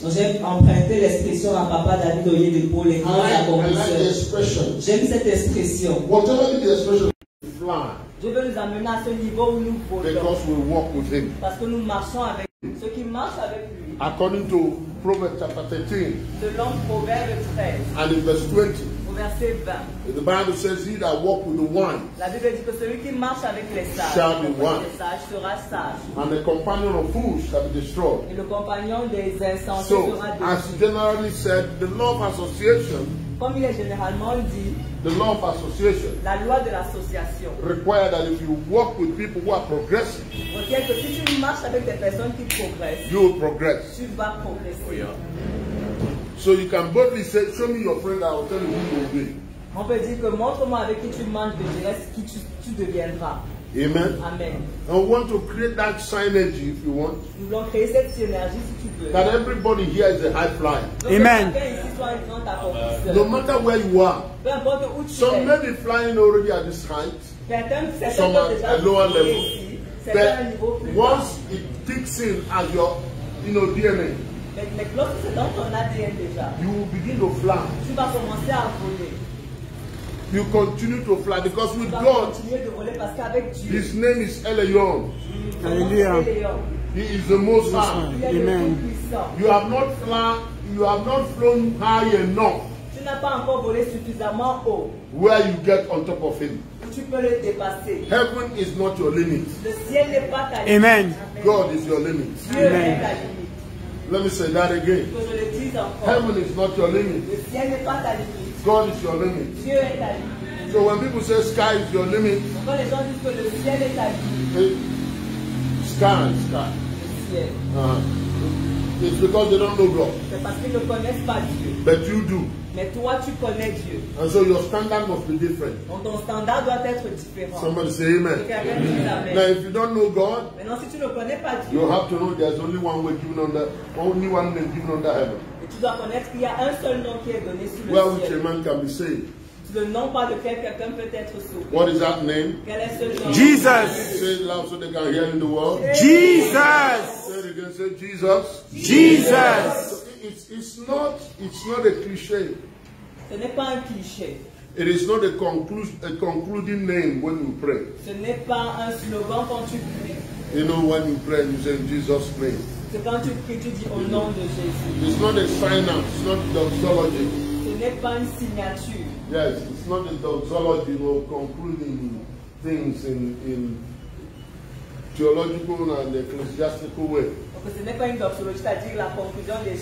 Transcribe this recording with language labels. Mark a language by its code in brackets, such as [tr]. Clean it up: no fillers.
[fr] Donc j'ai emprunté l'expression à Papa David Oyedeko, les grands [en] I like the [fr] accomplisseurs. [en] expression. [fr] J'aime cette expression. [en] Whatever the expression, fly. [fr] Dieu veut nous amener à ce niveau où nous volons. [en] Because we walk with him. [fr] Parce que nous marchons avec lui. Ceux qui marchent avec lui. [en] According to Proverbs chapter 13 [fr] Selon Proverbe 13, [en] and in verse 20, [fr] au verset 20. [en] the Bible says, he that walk with the wise [fr] La Bible dit que celui qui marche avec les sages, [en] shall be wise, [fr] sera sage. [en] and the companion of fools shall be destroyed. [fr] Et le compagnon des insensés [en] So, [fr] sera [en] as [fr] détruit. [en] generally said, the law of association, [fr] Comme il est généralement dit, [en] the law of association [fr] la loi de l'association [en] require that if you walk with people who are progressive, [fr] requiert que si tu marches avec des personnes qui progressent, [en] you will progress. [fr] tu vas progresser. [en] So you can boldly say, show me your friend, I will tell you who you will be. [fr] On peut dire que montre-moi avec qui tu manges, je dirai qui tu deviendras. [en] Amen. [fr] Amen. [en] And we want to create that synergy if you want. [fr] Nous voulons créer cette synergie si tu veux. [en] That everybody here is a high flyer. [fr] Donc, Amen. que chacun ici soit un grand accomplisseur. [en] No matter where you are. [fr] Peu importe où tu [en] Some [fr] es. [en] may be flying already at this height. [fr] Certains [en] Some [fr] peuvent [en] at [fr] déjà [en] a lower [fr] voler [en] level. [fr] ici. Certains à un niveau [en] But [fr] plus bas. [en] once it kicks in as your DNA, [fr] Mais lorsque c'est dans ton ADN déjà, [en] you will begin to fly. [fr] tu vas commencer à voler. [en] You continue to fly because [fr] Tu [en] with [fr] vas [en] God, [fr] continuer de voler parce qu'avec Dieu, [en] His name is Elion. Hallelujah. He is the most high. [fr] il est le Amen. plus puissant. [en] You have not flown high enough [fr] Tu n'as pas encore volé suffisamment haut [en] where you get on top of Him. [fr] où tu peux le dépasser. [en] Heaven is not your limit. [fr] Le ciel n'est pas ta limite. [en] Amen. God is your limit. [fr] Dieu est Amen. ta limite. [en] Let me say that again. [fr] Que je le dise encore. [en] Heaven is not your limit. [fr] Le ciel n'est pas ta limite. [en] God is your limit. [fr] Dieu est ta limite. [en] So when people say sky is your limit, [fr] Quand les gens disent que le ciel est ta limite, [en] sky. [fr] le ciel, [en] It's because they don't know God. [fr] c'est parce qu'ils ne connaissent pas Dieu. [en] But you do. [fr] Mais toi, tu connais Dieu. [en] And so your standard must be different. [fr] Donc ton standard doit être différent. [en] Somebody say [fr] Que [en] amen. [fr] quelqu'un dise [en] Now [fr] amen. [en] if you don't know God, [fr] Maintenant, si tu ne connais pas Dieu, [en] you have to know there's only one way given only one name given under heaven, [fr] et tu dois connaître qu'il y a un seul nom qui est donné sous [en] where [fr] le [en] which a [fr] ciel. [en] man can be saved. [fr] Le nom par lequel quelqu'un peut être sauvé. [en] What is that name? [fr] Quel est ce nom? [en] Jesus. Say it loud so they can hear in the world. Jesus. Say it again. Say Jesus. Jesus. It's not a cliche. [fr] Ce n'est pas un cliché. [en] It is not a concluding name when you pray. [fr] Ce n'est pas un slogan quand tu pries. [en] You know, when you pray, you say in Jesus' name. [fr] C'est quand tu pries, tu dis au nom de Jésus. [en] It's not a sign out. It's not doxology. [fr] Ce n'est pas une signature. [en] Yes, it's not a doxology or concluding things in theological and ecclesiastical way. [fr] Donc ce n'est pas une doxologie, c'est-à-dire la conclusion des